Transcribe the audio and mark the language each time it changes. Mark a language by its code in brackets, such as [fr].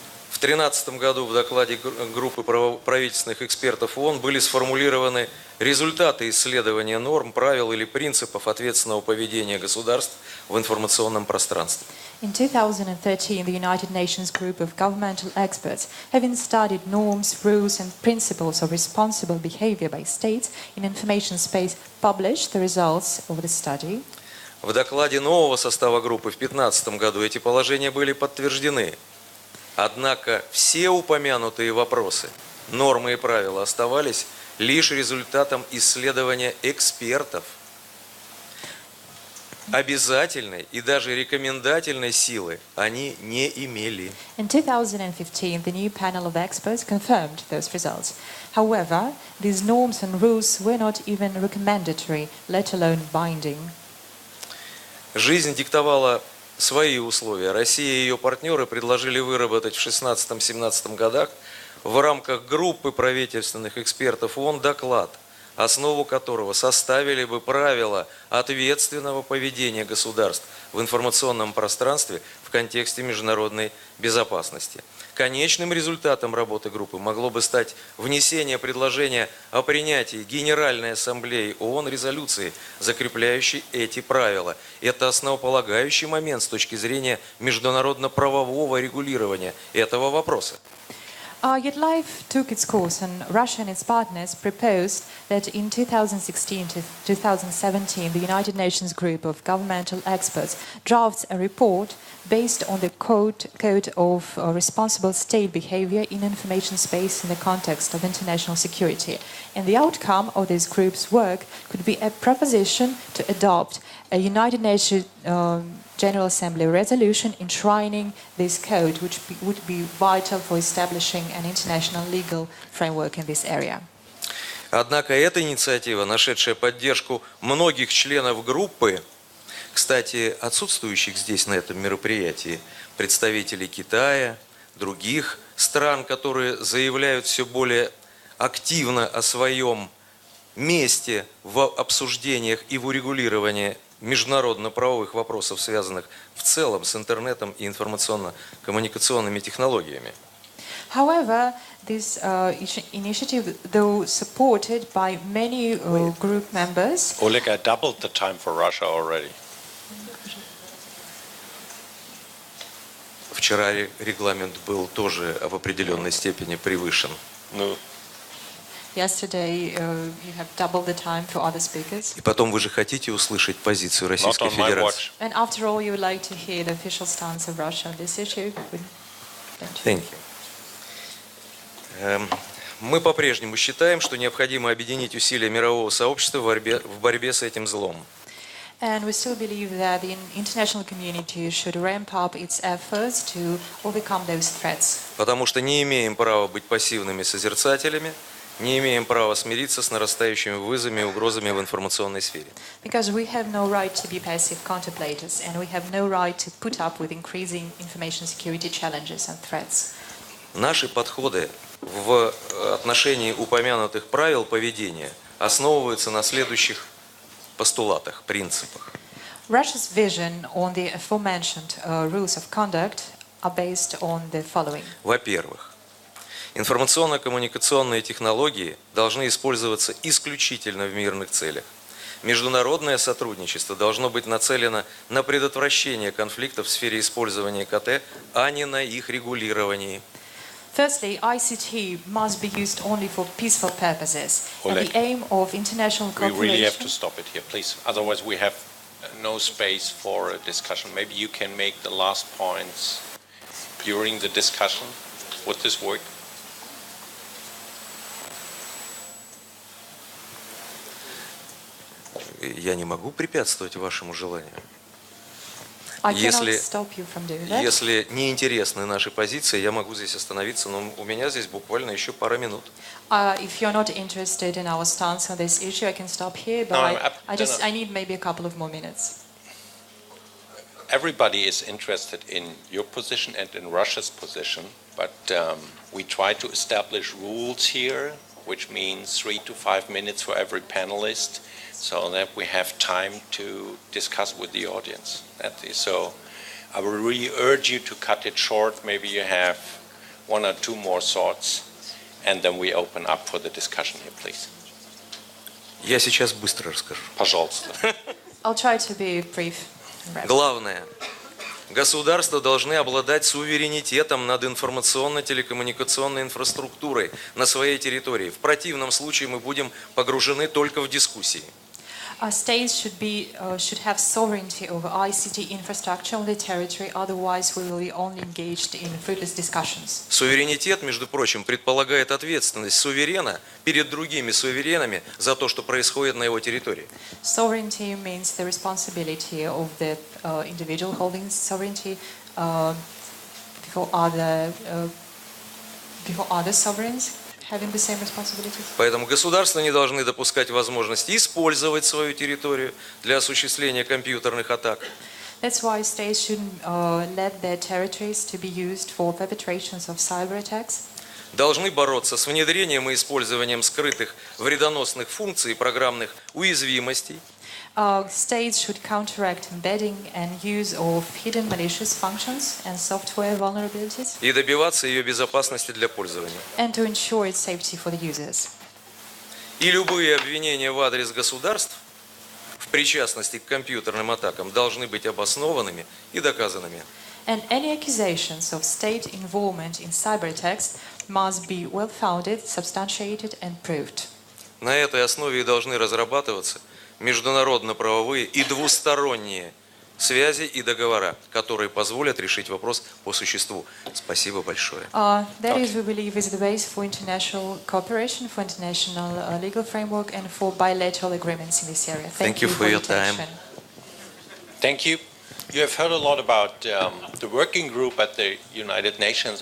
[ru] В 2013 году в докладе группы правительственных экспертов ООН были сформулированы результаты исследования норм, правил или принципов ответственного поведения государств в информационном пространстве. [en] In 2013, the United Nations group of governmental experts, having studied norms, rules and principles of responsible behavior by states in information space, published the results of the study. [ru] В докладе нового состава группы в 2015 году эти положения были подтверждены. Однако все упомянутые вопросы, нормы и правила оставались лишь результатом исследования экспертов. Обязательной и даже рекомендательной силы они не имели. [en] In 2015, the new panel of experts confirmed those results. However, these norms and rules were not even recommendatory, let alone binding. [ru] Жизнь диктовала свои условия. Россия и ее партнеры предложили выработать в 2016-2017 годах в рамках группы правительственных экспертов ООН доклад основу которого составили бы правила ответственного поведения государств в информационном пространстве в контексте международной безопасности. Конечным результатом работы группы могло бы стать внесение предложения о принятии Генеральной Ассамблеей ООН резолюции, закрепляющей эти правила. Это основополагающий момент с точки зрения международно-правового регулирования этого вопроса. [en] Yet life took its course, and Russia and its partners proposed that in 2016 to 2017, the United Nations group of governmental experts drafts a report based on the code of responsible state behavior in information space in the context of international security. And the outcome of this group's work could be a proposition to adopt a United Nations General Assembly resolution enshrining this code, which would be vital for establishing an international legal framework in this area. [ru] Однако эта инициатива, нашедшая поддержку многих членов группы, кстати, отсутствующих здесь на этом мероприятии, представителей Китая, других стран, которые заявляют все более активно о своем месте в обсуждениях и в урегулировании международно-правовых вопросов, связанных в целом с интернетом и информационно-коммуникационными технологиями. [en] However, this initiative, though supported by many group members, Oleg, I doubled the time for Russia already. [ru] Вчера регламент был тоже в определенной степени превышен. [en] No. yesterday you have doubled the time for other speakers. [ru] И потом вы же хотите услышать позицию Российской Федерации. [en] And after all, you would like to hear the official stance of Russia on this issue. Thank you. [ru] Мы по-прежнему считаем, что необходимо объединить усилия мирового сообщества в борьбе с этим злом. [en] And we still believe that the international community should ramp up its efforts to overcome those threats. [ru] Потому что не имеем права быть пассивными созерцателями, не имеем права смириться с нарастающими вызовами и угрозами в информационной сфере. [en] Because we have no right to be passive contemplators, and we have no right to put up with increasing information security challenges and threats. [ru] Наши подходы в отношении упомянутых правил поведения основываются на следующих постулатах, принципах. [en] Russia's vision on the aforementioned rules of conduct are based on the following. [ru] Во-первых, информационно-коммуникационные технологии должны использоваться исключительно в мирных целях. Международное сотрудничество должно быть нацелено на предотвращение конфликтов в сфере использования КТ, а не на их регулировании. [en] Firstly, ICT must be used only for peaceful purposes, and the aim of international cooperation... We really have to stop it here, please. Otherwise we have no space for a discussion. Maybe you can make the last points during the discussion. Would this work? [ru] Я не могу препятствовать вашему желанию. Если не интересны наши позиции, я могу здесь остановиться, но у меня здесь буквально еще пара минут. [en] If you're not interested in our stance on this issue, I can stop here, but I need maybe a couple of more minutes. Everybody is interested in your position and in Russia's position, but we try to establish rules here, which means 3 to 5 minutes for every panelist, so that we have time to discuss with the audience. So I will really urge you to cut it short. Maybe you have 1 or 2 more thoughts, and then we open up for the discussion here, please. [ru] Я сейчас быстро расскажу. Пожалуйста. [en] I'll try to be brief. [ru] Главное. Государства должны обладать суверенитетом над информационно-телекоммуникационной инфраструктурой на своей территории. В противном случае мы будем погружены только в дискуссии. [en] States should have sovereignty over ICT infrastructure on their territory, otherwise we will be only engaged in fruitless discussions. [ru] Суверенитет, между прочим, предполагает ответственность суверена перед другими суверенами за то, что происходит на его территории. [en] Sovereignty means the responsibility of the individual holding sovereignty before other sovereigns having the same responsibilities. [ru] Поэтому государства не должны допускать возможности использовать свою территорию для осуществления компьютерных атак. [en] That's why states shouldn't let their territories to be used for perpetrations of cyber attacks. [ru] должны бороться с внедрением и использованием скрытых вредоносных функций и программных уязвимостей. [en] States should counteract embedding and use of hidden malicious functions and software vulnerabilities, [ru] И добиваться ее безопасности для пользования. [en] and to ensure its safety for the users. [ru] И любые обвинения в адрес государств в причастности к компьютерным атакам должны быть обоснованными и доказанными. [en] And any accusations of state involvement in cyber attacks must be well-founded, substantiated and proved. [ru] На этой основе и должны разрабатываться международно-правовые и двусторонние связи и договора, которые позволят решить вопрос по существу. Спасибо большое. [en] That is, we believe, is the base for international cooperation, for international legal framework, and for bilateral agreements in this area. Thank you for your time. Thank you. You have heard a lot about the working group at the United Nations.